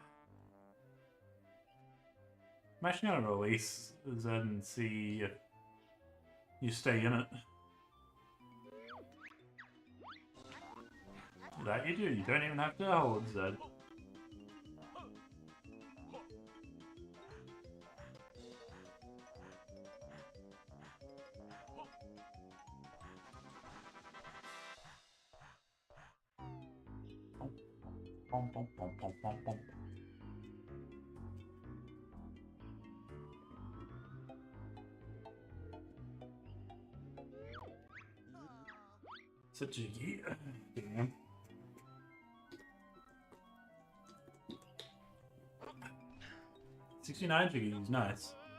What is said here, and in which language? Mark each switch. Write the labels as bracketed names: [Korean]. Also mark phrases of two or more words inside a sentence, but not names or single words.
[English] I'm actually going to release Z and see if you stay in it. That you do, you don't even have to hold Z. Bom, bom, bom, bom, bom, bom. Such a Jiggy. Damn. $69 Jiggies, nice.